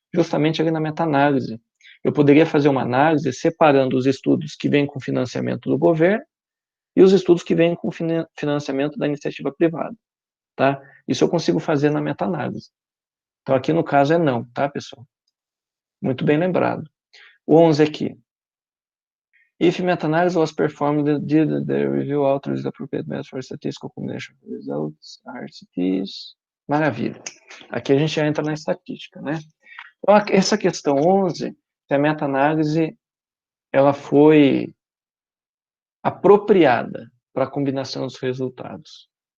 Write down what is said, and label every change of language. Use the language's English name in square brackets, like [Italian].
[Portuguese] Justamente ali na meta-análise. Eu poderia fazer uma análise separando os estudos que vêm com financiamento do governo e os estudos que vêm com financiamento da iniciativa privada, tá? Isso eu consigo fazer na meta-análise. Então, aqui no caso é não, tá, pessoal? Muito bem lembrado. O 11 aqui. [English] If meta-analysis was performed, did the review authors the appropriate method for statistical combination of results, RCTs? [Portuguese] Maravilha. Aqui a gente já entra na estatística, né? Então, essa questão 11, se a meta-análise ela foi apropriada para a combinação dos resultados.